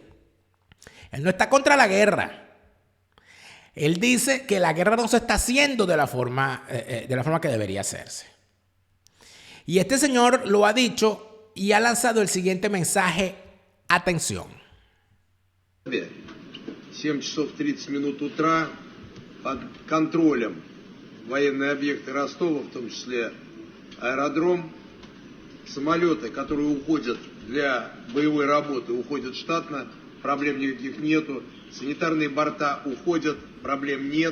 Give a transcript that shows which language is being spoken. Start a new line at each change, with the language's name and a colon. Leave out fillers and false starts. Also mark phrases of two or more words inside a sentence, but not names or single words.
Spanish: Él no está contra la guerra. Él dice que la guerra no se está haciendo de la forma que debería hacerse. Y este señor lo ha dicho y ha lanzado el siguiente mensaje. Atención.
Russian: 7 часов 30 минут утра под контролем военные объекты Ростова, в том числе аэродром, самолеты, которые уходят для боевой работы, уходят штатно, проблем никаких нету, санитарные борта уходят, проблем нет.